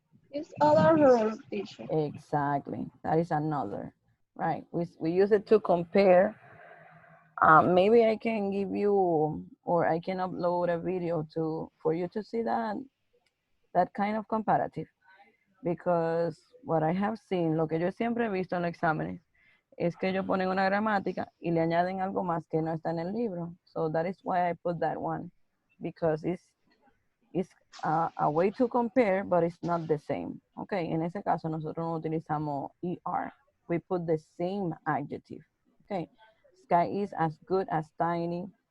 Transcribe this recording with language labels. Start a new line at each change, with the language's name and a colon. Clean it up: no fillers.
English: It's other rule, teacher. Exactly. That is another. Right. We use it to compare. Maybe I can give you, or I can upload a video for you to see that kind of comparative. Because what I have seen,
Spanish: lo que yo siempre he visto en los exámenes, es que ellos ponen una gramática y le añaden algo más que no está en el libro.
English: So that is why I put that one. Because it's a way to compare, but it's not the same.
Spanish: Okay, en ese caso nosotros no utilizamos ER.
English: We put the same adjective. Okay, sky is as good as tiny.